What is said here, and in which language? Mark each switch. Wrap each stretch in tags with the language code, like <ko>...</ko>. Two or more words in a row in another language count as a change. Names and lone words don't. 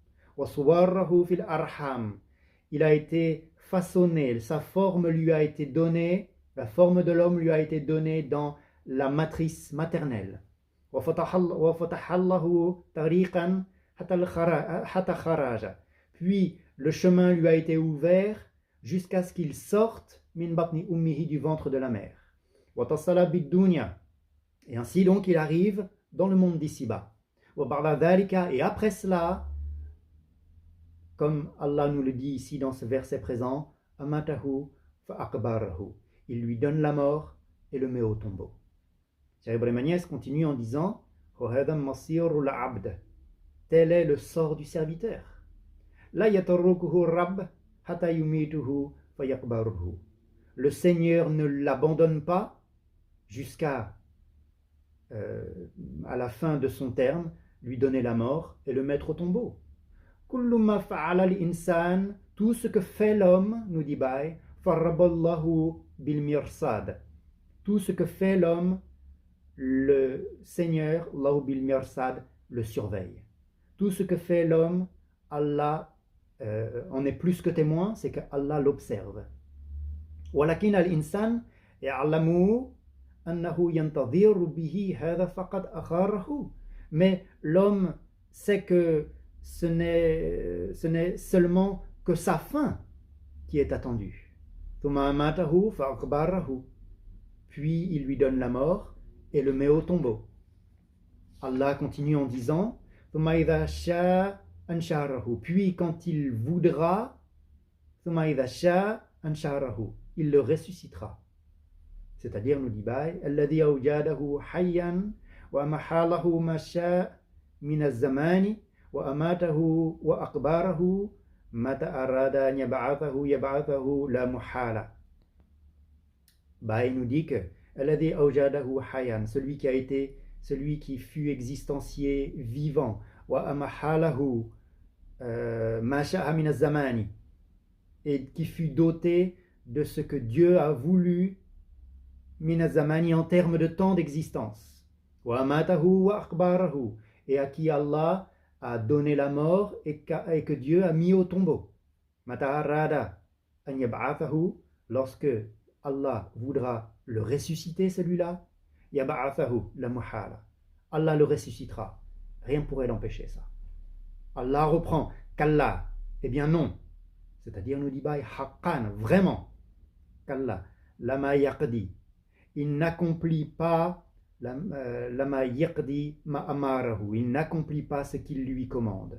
<fr>Il a été façonné, sa forme lui a été donnée, la forme de l'homme lui a été donnée dans la matrice maternelle. Puis le chemin lui a été ouvert jusqu'à ce qu'il sorte</fr> <ar>من بطن أمه,</ar> <fr>du ventre de la mère. Et ainsi donc il arrive dans le monde d'ici-bas. Et après cela, comme Allah nous le dit ici dans ce verset présent,</fr> <ar>أماته فأقبره,</ar> <fr>il lui donne la mort et le met au tombeau. Cheikh Ibrahim Niass continue en disant, tel est le sort du serviteur.</fr> <ar>لا يتركه رب حتى يميته فيقبره.</ar> <fr>Le Seigneur ne l'abandonne pas jusqu'à à la fin de son terme, lui donner la mort et le mettre au tombeau. Tout ce que fait l'homme, nous dit Baï,</fr> <ar>بالمرصاد.</ar> <fr>Tout ce que fait l'homme, le Seigneur,</fr> <ar>الله بالمرصاد,</ar> <fr>le surveille. Tout ce que fait l'homme, Allah en est plus que témoin, c'est que Allah l'observe.</fr> <ar>ولكن الإنسان يعلم أنه ينتظر به هذا فقد أخره.</ar> <fr>Mais l'homme sait que ce n'est seulement que sa fin qui est attendue. Puis il lui donne la mort et le met au tombeau. Allah continue en disant, puis quand il voudra, il le ressuscitera. C'est-à-dire, nous dit Baï,</fr> <ar>الذي أوجده حيا وأمهله ما شاء من الزمان وأماته وأقبره متى أراد أن يبعثه لا محالة.</ar> <fr>Baï nous dit que</fr> <ar>الذي أوجده حيا,</ar> <fr>celui qui fut existencié vivant,</fr> <ar>وأمهله ما شاء من الزمان,</ar> <fr>et qui fut doté de ce que Dieu a voulu minazamani, en termes de temps d'existence,</fr> <ar>وأماته وأقبره,</ar> <fr>et à qui Allah a donné la mort et que Dieu a mis au tombeau.</fr> <ar>متى أراد أن يبعثه,</ar> <fr>lorsque Allah voudra le ressusciter, celui-là,</fr> <ar>يبعثه لا محالة,</ar> <fr>Allah le ressuscitera, rien ne pourrait l'empêcher ça. Allah reprend Kalla, eh bien non, c'est-à-dire nous dit Baï haqqan, vraiment,</fr> <ar>كلا لما يقض,</ar> <fr>il n'accomplit pas</fr> <ar>لما يقض ما أمره,</ar> <fr>il n'accomplit pas ce qu'il lui commande.</fr>